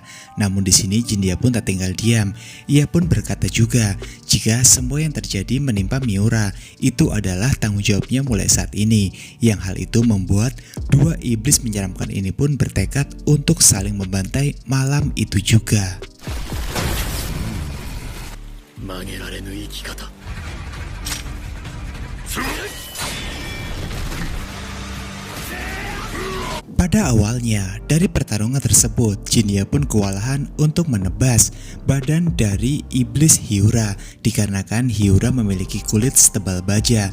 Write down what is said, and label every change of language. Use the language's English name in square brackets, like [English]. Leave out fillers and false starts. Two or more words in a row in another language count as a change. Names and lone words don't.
[Indonesian] Namun di sini Jinya pun tak tinggal diam. Ia pun berkata juga jika semua yang terjadi menimpa Miura itu adalah tanggung jawabnya mulai saat ini. Yang hal itu membuat dua iblis menyeramkan ini pun bertekad untuk saling membantai malam itu juga. [Japanese] 曲げられぬ生き方 [Indonesian] Pada awalnya, dari pertarungan tersebut, Jinya pun kewalahan untuk menebas badan dari iblis Hyura dikarenakan Hyura memiliki kulit setebal baja.